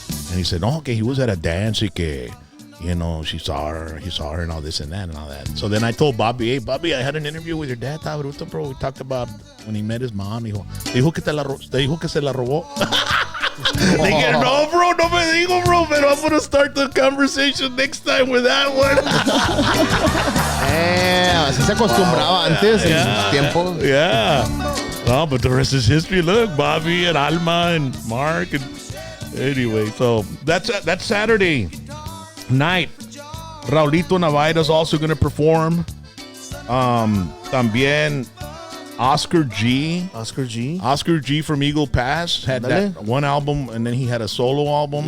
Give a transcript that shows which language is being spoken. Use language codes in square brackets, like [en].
[en] And he said, no, okay, he was at a dance [es] y que, [en] you know, he saw her and all this and that and all that. So then I told Bobby, hey, Bobby, I had an interview with your dad, bruto, bro. We talked about when he met his mom. [es] Te dijo que se la robó. [en] They get, no, bro, [es] no me digo, [en] bro, but I'm going to start the conversation next time with that one. [es] Así se acostumbraba antes en sus tiempos. [en] Yeah. No, but the rest is history. Look, Bobby and Alma and Mark. And anyway, so that's Saturday night. Raulito Navaira's also going to perform. [es] También [en] Oscar G from Eagle Pass had that one album, and then he had a solo album.